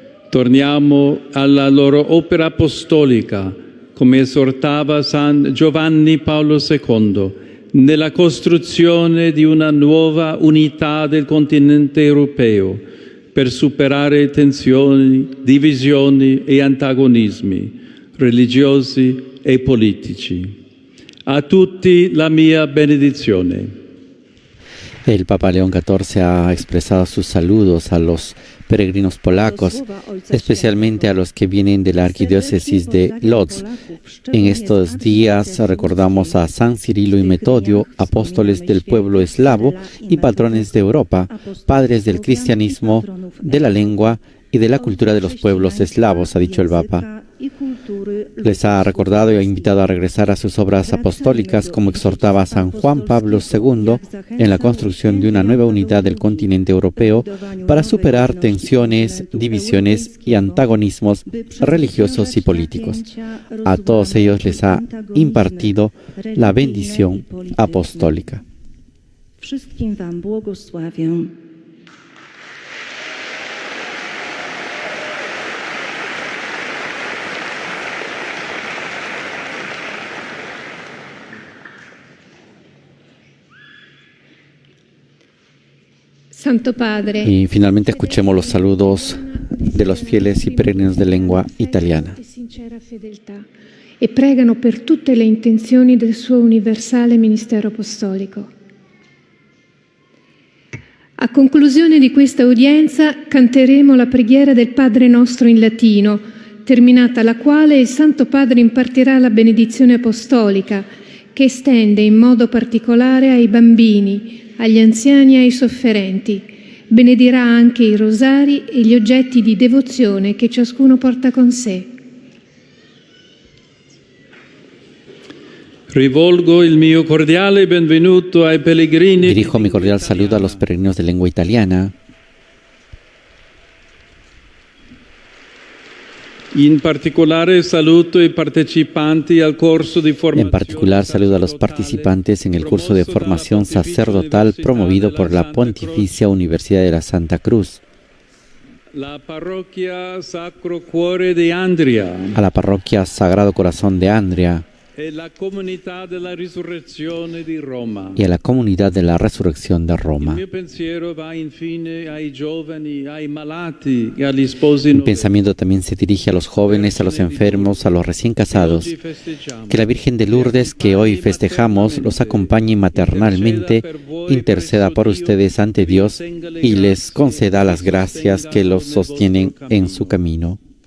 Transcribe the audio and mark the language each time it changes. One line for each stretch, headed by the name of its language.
Italian: Torniamo alla loro opera apostolica, come esortava San Giovanni Paolo II, nella costruzione di una nuova unità del continente europeo, per superare tensioni, divisioni e antagonismi religiosi e politici. A tutti la mia benedizione.
Spanish: El Papa León XIV ha expresado sus saludos a los peregrinos polacos, especialmente a los que vienen de la arquidiócesis de Łódź. En estos días recordamos a San Cirilo y Metodio, apóstoles del pueblo eslavo y patrones de Europa, padres del cristianismo, de la lengua y de la cultura de los pueblos eslavos, ha dicho el Papa. Les ha recordado y ha invitado a regresar a sus obras apostólicas, como exhortaba San Juan Pablo II en la construcción de una nueva unidad del continente europeo para superar tensiones, divisiones y antagonismos religiosos y políticos. A todos ellos les ha impartido la bendición apostólica.
Polish: Wszystkim wam błogosławię.
Italian: Santo Padre.
Spanish: Y finalmente escuchemos los saludos de los fieles y peregrinos de lengua italiana.
Italian: Sincera fedeltà e pregano per tutte le intenzioni del suo universale ministero apostolico. A conclusione di questa udienza canteremo la preghiera del Padre nostro in latino, terminata la quale il Santo Padre impartirà la benedizione apostolica, che estende in modo particolare ai bambini, agli anziani e ai sofferenti. Benedirà anche i rosari e gli oggetti di devozione che ciascuno porta con sé. Rivolgo il mio cordiale benvenuto ai pellegrini.
Spanish: Dirijo mi cordial saludo a los peregrinos de lengua italiana.
Italian: In particolare saluto i partecipanti al corso di formazione.
Spanish: En particular saludo a los participantes en el curso de formación sacerdotal promovido por la Pontificia Universidad de la Santa Cruz. La parroquia Sacro Cuore di Andria. A la parroquia Sagrado Corazón de Andria.
Italian: E la comunità della risurrezione di Roma.
Spanish: Y a la comunidad de la resurrección de Roma.
Italian: Il mio pensiero va infine ai giovani, ai malati e agli sposi.
Spanish: Mi pensamiento también se dirige a los jóvenes, a los enfermos, a los recién casados. Que la Virgen de Lourdes que hoy festejamos los acompañe maternalmente, interceda por ustedes ante Dios y les conceda las gracias que los sostienen en su camino.